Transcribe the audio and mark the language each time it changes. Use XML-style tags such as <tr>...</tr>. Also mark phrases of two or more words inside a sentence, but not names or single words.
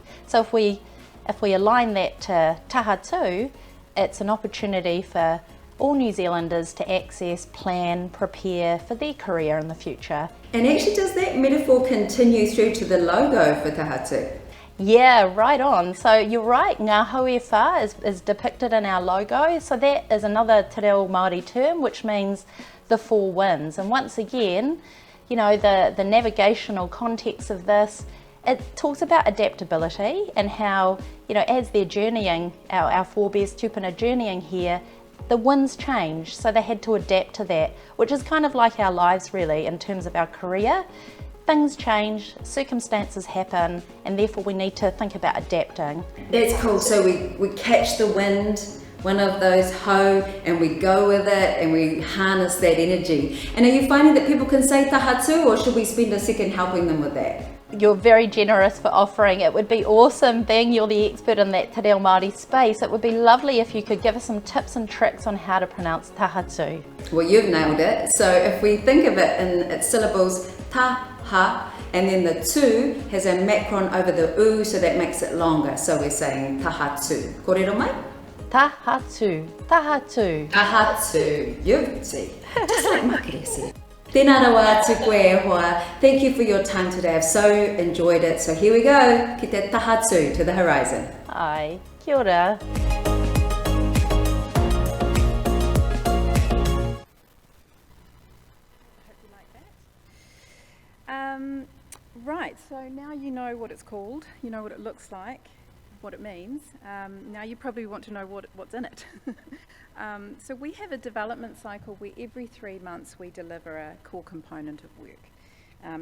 <en>So if we align that to Tahatu, it's an opportunity for all New Zealanders to access, plan, prepare for their career in the future. And actually, does that metaphor continue through to the logo for Tahatu? Yeah, right on. So you're right,</en> <mi>ngā haue whā</mi> <en>is depicted in our logo. So that is another</en> <mi>Te Reo Māori</mi> <en>term, which means the four winds. And once again, you know, the navigational context of this, it talks about adaptability and how, you know, as they're journeying, our forebears tupuna journeying here, the winds changed, so they had to adapt to that, which is kind of like our lives really in terms of our career. Things change, circumstances happen, and therefore we need to think about adapting. That's cool. So we catch the wind, one of those ho, and we go with it and we harness that energy. And are you finding that people can say taha tū, or should we spend a second helping them with that? You're very generous for offering. It would be awesome, being you're the expert in that</en> <mi>te reo Māori</mi> <en>space. It would be lovely if you could give us some tips and tricks on how to pronounce taha tū. Well, you've nailed it. So if we think of it in its syllables, taha, and then the tū has a macron over the u, so that makes it longer. So we're saying taha tū.</en> <mi>Kōrero mai?</mi> <en>Taha tū, taha tū. Taha tū. You see, just like Makere said.</en> <mi>Tēnā rawa te koe hoa.</mi> <en>Thank you for your time today. I've so enjoyed it. So here we go.</en> <mi>Ki te taha tū,</mi> <en>to the horizon.</en> <mi>Ai, kia ora.</mi> <en>Right, so now you know what it's called, you know what it looks like, what it means. Now you probably want to know what's in it. So we have a development cycle where every 3 months we deliver a core component of work.</en>